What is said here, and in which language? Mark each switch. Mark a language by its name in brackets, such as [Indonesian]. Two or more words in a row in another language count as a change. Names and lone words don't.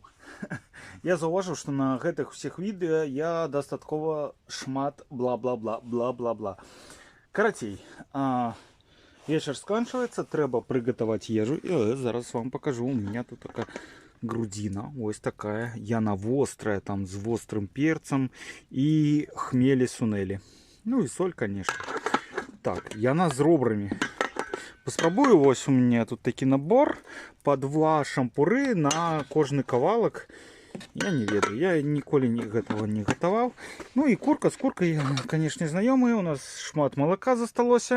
[Belarusian] Я заўважыў, што на гэтых усіх відэа я дастаткова шмат бла-бла-бла. Карацей, вечер сканчивается, трэба приготовать ежу. [Russian] И зараз вам покажу. У меня тут такая грудина. Ось такая. [Belarusian] Яна вострая, [Russian] там с острым перцем и хмели сунели. Ну и соль, конечно. Так, [Belarusian] яна з ребрами. Паспрабую. Ось [Russian] у меня тут [Belarusian] такі набор. По 2 шампуры на кожны кавалак. Я не ведаю, я ніколі гэтага не гатаваў. Ну і курка, з куркай, конечно, знаёмыя. У нас шмат малака засталося.